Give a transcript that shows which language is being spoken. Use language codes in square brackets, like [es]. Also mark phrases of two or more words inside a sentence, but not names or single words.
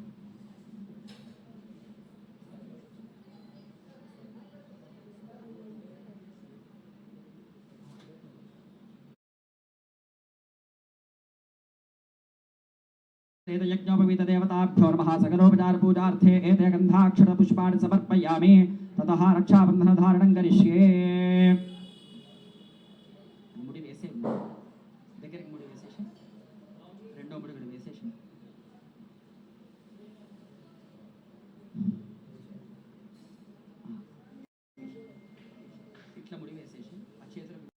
[sa] यज्ञोपवीत देवताभ्यो नमः सकलोपचार पूजार्थे एते गन्धाक्षर पुष्पाणि समर्पयामि ततः रक्षाबंधन धारणं करिष्ये [te] ముడి వేసే దగ్గరికి ముడి వేసేసి రెండో ముడి కూడా వేసేసి ఇట్లా ముడి వేసేసి ఆ చేతులు